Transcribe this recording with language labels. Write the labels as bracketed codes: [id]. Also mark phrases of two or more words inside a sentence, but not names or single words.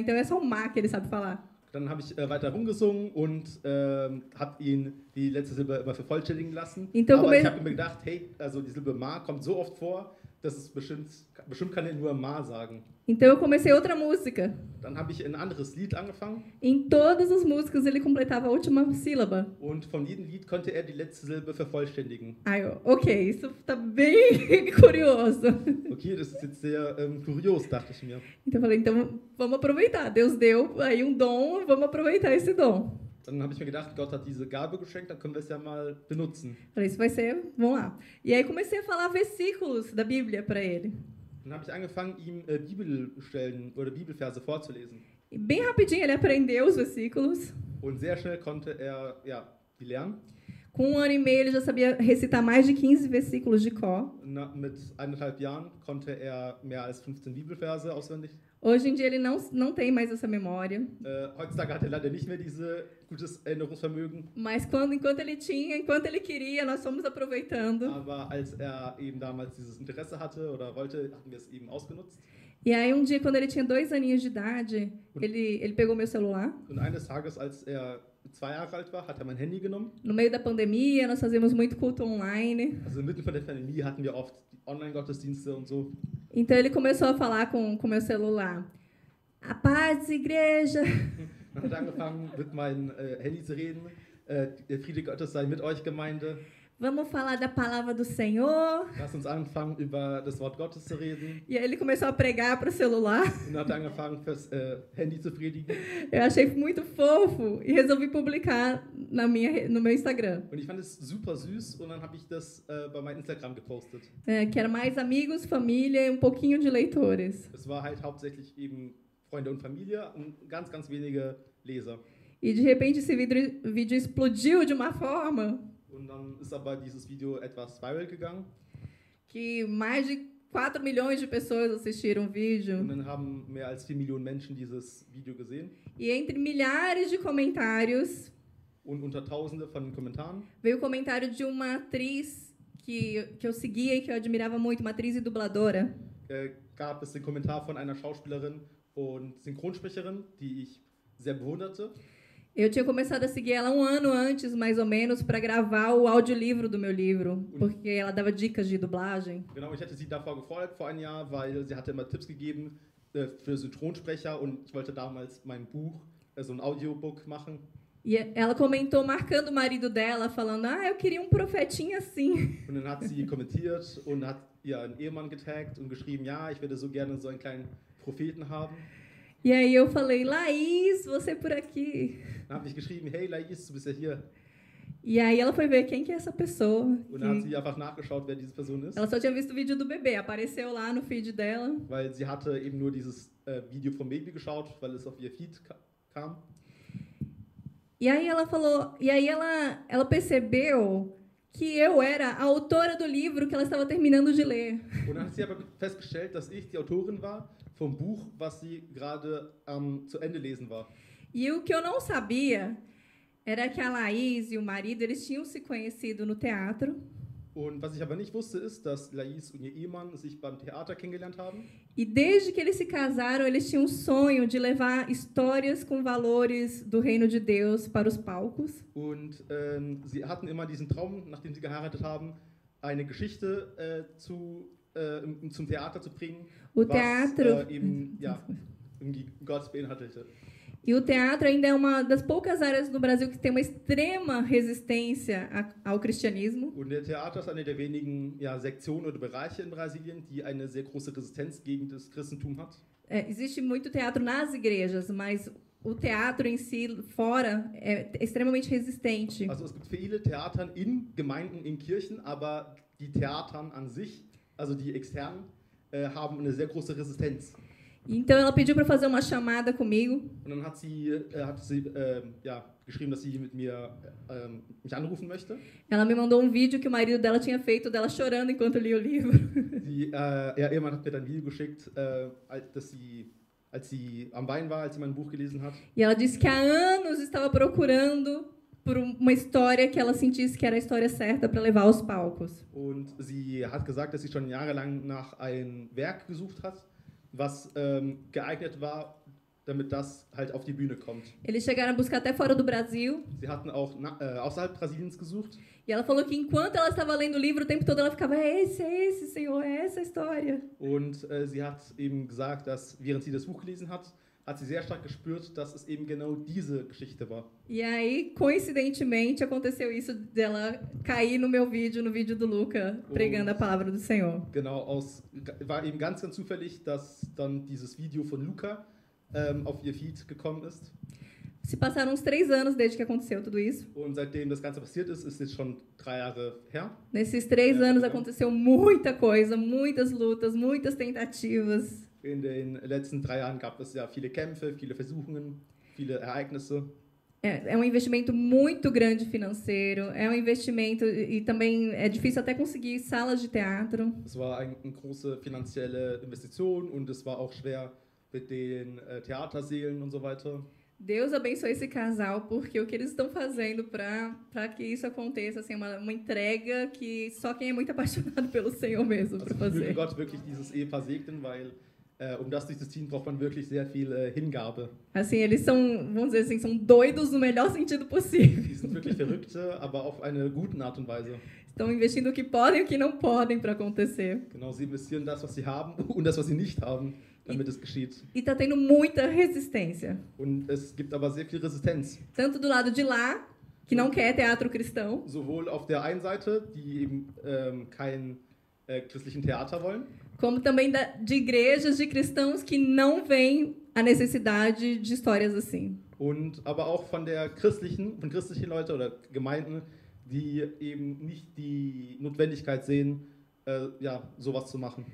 [pt] Então é só o mar que ele sabe falar. [de] Dann habe ich weiter rumgesungen und habe ihn die letzte Silbe immer vervollständigen lassen. [pt] Então, [de] aber ich habe mir gedacht, hey, also die Silbe Ma kommt so oft vor, dass es bestimmt kann er nur Ma sagen. [pt] Então eu comecei outra música. [de] Dann habe ich ein anderes Lied angefangen [pt] Em todas as músicas ele completava a última sílaba. [de] und von jedem Lied konnte er die letzte Silbe vervollständigen. [pt] Aí eu, ok, isso tá bem curioso. [de] Okay, das ist jetzt sehr kurios, dachte ich mir. [pt] Então eu falei, então vamos aproveitar. Deus deu aí um dom, vamos aproveitar esse dom. [de] Dann habe ich mir gedacht, Gott hat diese Gabe geschenkt, dann können wir es ja mal benutzen. [pt] Falei, isso vai ser, vamos lá. E aí comecei a falar versículos da Bíblia para ele. [de] Dann habe ich angefangen, ihm Bibelstellen oder Bibelverse vorzulesen. [pt] E bem rapidinho ele aprendeu os versículos. [de] Und sehr schnell konnte er die lernen. [pt] Com 1 ano e meio ele já sabia recitar mais de 15 versículos de cor. [de] Mit 1,5 Jahren konnte er mehr als 15 Bibelverse auswendig. [pt] Hoje em dia ele não tem mais essa memória. [de] Heutzutage hat er leider nicht mehr dieses gutes Erinnerungsvermögen. [pt] Mas enquanto ele queria, nós fomos aproveitando. [de] Aber als er eben damals dieses Interesse hatte oder wollte, hatten wir es eben ausgenutzt. [pt] E aí um dia, quando ele tinha 2 aninhos de idade, ele pegou meu celular. [de] Und eines Tages, als er 2 Jahre alt war, hat er mein Handy genommen. [pt] No meio da pandemia, nós fazíamos muito culto online. [de] Also mitten von der Pandemie hatten wir oft Online-Gottesdienste und so. [pt] Então ele começou a falar com meu celular. A paz, igreja. [de] Er hat angefangen, mit meinem Handy zu reden. Der Friede Gottes sei mit euch, Gemeinde. [pt] Vamos falar da palavra do Senhor. [de] Lass uns anfangen, über das Wort Gottes zu reden. [pt] E aí ele começou a pregar para o celular. [de] Und hat angefangen, fürs Handy zu predigen. [pt] Eu achei muito fofo e resolvi publicar no meu Instagram. [de] Und ich fand es super süß und dann habe ich das bei meinem Instagram gepostet. [pt] Que era mais amigos, família e pouquinho de leitores. [de] Es war halt hauptsächlich eben Freunde und Familie und ganz, ganz wenige Leser. [pt] E de repente esse vídeo explodiu de uma forma [de] Und dann ist aber dieses Video etwas viral gegangen. [pt] que mais de 4 milhões de pessoas assistiram o vídeo. [de] Und dann haben mehr als 4 Millionen Menschen dieses Video gesehen. [pt] E entre milhares de comentários, [de] Und unter Tausende von Kommentaren [pt] veio o comentário de uma atriz que eu seguia e que eu admirava muito, uma atriz e dubladora. [de] gab es den Kommentar von einer Schauspielerin und Synchronsprecherin, die ich sehr bewunderte. [pt] Eu tinha começado a seguir ela 1 ano antes, mais ou menos, para gravar o audiolivro do meu livro, porque ela dava dicas de dublagem. [de] Genau, ich hatte sie davor gefolgt, vor 1 Jahr, weil sie hatte immer Tipps gegeben für Synchronsprecher und ich wollte damals mein Buch, so ein Audiobook machen. [pt] E ela comentou, marcando o marido dela, falando, eu queria profetinha assim. [de] Und dann hat sie kommentiert und hat ihren Ehemann getaggt und geschrieben, ja, ich würde so gerne so einen kleinen Propheten haben. [pt] E aí eu falei, Laís, você por aqui. [de] Dann habe ich geschrieben, hey Laís, du bist ja hier. [pt] E aí ela foi ver quem que é essa pessoa. [de] Und dann hat sie einfach nachgeschaut, wer diese Person ist. [pt] Ela só tinha visto o vídeo do bebê, apareceu lá no feed dela. [de] Weil sie hatte eben nur dieses Video vom Baby geschaut, weil es auf ihr Feed kam. [pt] E aí ela falou, ela percebeu que eu era a autora do livro que ela estava terminando de ler. [de] Und dann hat sie aber festgestellt, dass ich die Autorin war vom Buch, was sie gerade zu Ende lesen war. [pt] E o que eu não sabia era que a Laís e o marido, eles tinham se conhecido no teatro. [de] Und was ich aber nicht wusste, ist, dass Laís und ihr Ehemann sich beim Theater kennengelernt haben. [pt] E desde que eles se casaram, eles tinham um sonho de levar histórias com valores do reino de Deus para os palcos. [de] Und sie hatten immer diesen Traum, nachdem sie geheiratet haben, eine Geschichte zum Theater zu bringen, [pt] O teatro, [de] eben irgendwie Gott beinhaltete. [pt] e o teatro ainda é uma das poucas áreas no Brasil que tem uma extrema resistência ao cristianismo. [de] Und der Theater ist eine der wenigen Sektionen oder Bereiche in Brasilien, die eine sehr große Resistenz gegen das Christentum hat. [pt] Existe muito teatro nas igrejas, mas o teatro em si, fora, é extremamente resistente. [de] Also es gibt viele Theatern in Gemeinden, in Kirchen, aber die Theatern an sich, also die externen, haben eine sehr große Resistenz. [pt] Então ela pediu para fazer uma chamada comigo. [de] Und dann hat sie geschrieben, dass sie mit mir mich anrufen möchte. [pt] Ela me mandou um vídeo que o marido dela tinha feito dela chorando enquanto lia o livro. [de] Ihr Ehemann hat mir dann ein Video geschickt, als sie am Wein war, als sie mein Buch gelesen hat. [pt] E ela disse que há anos estava procurando por uma história que ela sentisse que era a história certa para levar aos palcos. [de] Und sie hat gesagt, dass sie schon jahrelang nach einem Werk gesucht hat, was geeignet war, damit das halt auf die Bühne kommt. [pt] Eles chegaram a buscar até fora do Brasil. [de] Sie hatten auch außerhalb Brasiliens gesucht. [pt] E ela falou que enquanto ela estava lendo o livro, o tempo todo ela ficava, é esse, Senhor, é essa a história. [de] Und sie hat eben gesagt, dass während sie das Buch gelesen hat, hat sie sehr stark gespürt, dass es eben genau diese Geschichte war. [pt] E aí, coincidentemente, aconteceu isso dela cair no meu vídeo, no vídeo do Luca, pregando a palavra do Senhor. [de] Genau, war eben ganz zufällig, dass dann dieses Video von Luca auf ihr Feed gekommen ist. [pt] Se passaram uns 3 anos desde que aconteceu tudo isso. [de] Und seitdem das Ganze passiert ist jetzt schon 3 Jahre her. [pt] Nesses 3 anos aconteceu muita coisa, muitas lutas, muitas tentativas. [de] In den letzten 3 Jahren gab es ja viele Kämpfe, viele Versuchungen, viele Ereignisse. [pt] É um investimento muito grande financeiro, é um investimento e também é difícil até conseguir salas de teatro. [de] Es war eine große finanzielle Investition und es war auch schwer mit den Theatersälen und so weiter. [pt] Deus abençoe esse casal, porque o que eles estão fazendo para que isso aconteça, assim, uma entrega que só quem é muito apaixonado pelo Senhor mesmo para [de] Möge [pt] fazer. [de] Gott wirklich dieses Ehepaar segnen, weil das durchzuziehen braucht man wirklich sehr viel Hingabe. [pt] Assim, eles são, vamos dizer assim, são doidos no melhor sentido possível. [de] Die sind wirklich Verrückte, aber auf eine gute Art und Weise. [pt] Estão investindo o que podem e o que não podem para acontecer. [de] Genau, sie investieren das, was sie haben und das, was sie nicht haben, damit es geschieht. [pt] E está tendo muita resistência. [de] Und es gibt aber sehr viel Resistenz. [pt] Tanto do lado de lá, que não quer teatro cristão, [de] Sowohl auf der einen Seite, die eben kein christlichen Theater wollen, [pt] como também de igrejas de cristãos que não veem a necessidade de histórias assim. [de] und aber auch von christlichen Leuten oder Gemeinden, die eben nicht die Notwendigkeit sehen, sowas zu machen.